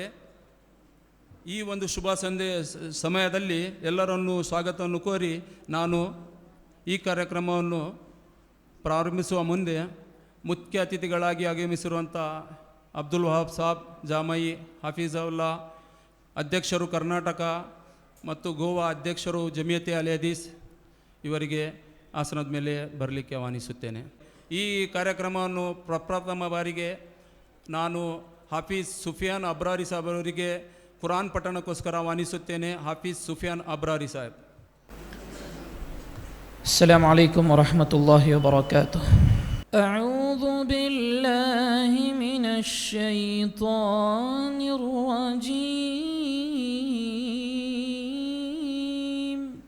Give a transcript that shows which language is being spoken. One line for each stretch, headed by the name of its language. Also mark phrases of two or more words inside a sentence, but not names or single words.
Kannada: ಈ ಒಂದು ಶುಭ ಸಮಯದಲ್ಲಿ ಎಲ್ಲರನ್ನೂ ಸ್ವಾಗತವನ್ನು ಕೋರಿ ನಾನು ಈ ಕಾರ್ಯಕ್ರಮವನ್ನು ಪ್ರಾರಂಭಿಸುವ ಮುಂದೆ ಮುಖ್ಯ ಅತಿಥಿಗಳಾಗಿ ಆಗಮಿಸಿರುವಂಥ ಅಬ್ದುಲ್ ವಹಾಬ್ ಸಾಬ್ ಜಾಮಯಿ ಹಾಫೀಜುಲ್ಲಾ ಅಧ್ಯಕ್ಷರು ಕರ್ನಾಟಕ ಮತ್ತು ಗೋವಾ ಅಧ್ಯಕ್ಷರು ಜಮಿಯತೆ ಅಲ್ ಹದೀಸ್ ಇವರಿಗೆ ಆಸನದ ಮೇಲೆ ಬರಲಿಕ್ಕೆ ಆಹ್ವಾನಿಸುತ್ತೇನೆ. ಈ ಕಾರ್ಯಕ್ರಮವನ್ನು ಪ್ರಪ್ರಥಮ ಬಾರಿಗೆ ನಾನು ಹಾಫೀಜ್ ಸುಫಿಯಾನ್ ಅಬ್ರಾರಿ ಸಾಹೇಬ್ ಅವರಿಗೆ ಕುರಾನ್ ಪಠಣಕ್ಕೋಸ್ಕರ ಆಹ್ವಾನಿಸುತ್ತೇನೆ. ಹಾಫೀಜ್ ಸುಫಿಯಾನ್ ಅಬ್ರಾರಿ ಸಾಹೇಬ್.
Arabic: السلام عليكم ورحمة الله وبركاته. أعوذ بالله من الشيطان الرجيم.